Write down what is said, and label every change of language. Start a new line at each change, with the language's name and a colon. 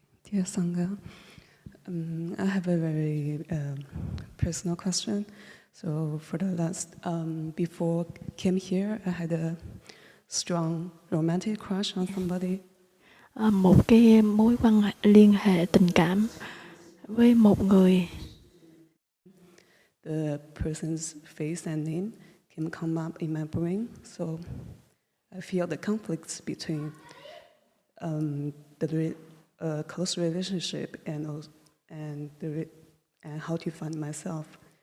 English: Dear Sangha, I have a very personal question. So for the last, before I came here, I had a strong romantic crush on somebody.
Vietnamese: Một cái mối liên hệ tình cảm với một người.
English: The person's face and name can come up in my brain, so I feel the conflicts between the close relationship and how to find myself.